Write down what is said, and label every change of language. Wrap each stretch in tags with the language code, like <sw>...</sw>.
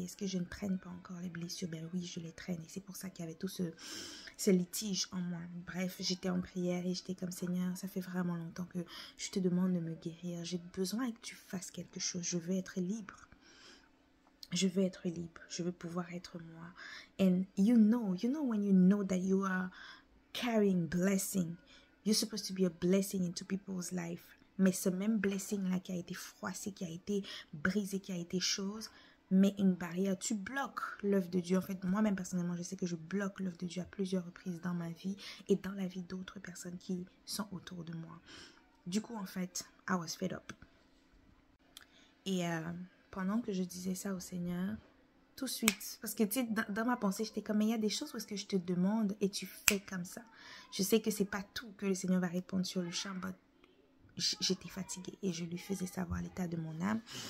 <fr>Est-ce que je ne traîne pas encore les blessures? Ben oui, je les traîne. Et c'est pour ça qu'il y avait tout ce litige en moi. Bref, j'étais en prière et j'étais comme Seigneur, ça fait vraiment longtemps que je te demande de me guérir. J'ai besoin que tu fasses quelque chose. Je veux être libre. Je veux être libre. Je veux pouvoir être moi.</fr> <en>And you know when you know that you are carrying blessing, you're supposed to be a blessing into people's life.</en> <fr>Mais ce même blessing-là qui a été froissé, qui a été brisé, qui a été chose, met une barrière. Tu bloques l'œuvre de Dieu. En fait, moi-même, personnellement, je sais que je bloque l'œuvre de Dieu à plusieurs reprises dans ma vie et dans la vie d'autres personnes qui sont autour de moi. Du coup, en fait,</fr> <en>I was fed up.</en> <fr>Et pendant que je disais ça au Seigneur, tout de suite, parce que tu sais, dans ma pensée, j'étais comme, mais il y a des choses où est-ce que je te demande et tu fais comme ça. Je sais que c'est pas tout que le Seigneur va répondre sur le champ, mais j'étais fatiguée et je lui faisais savoir l'état de mon âme.</fr>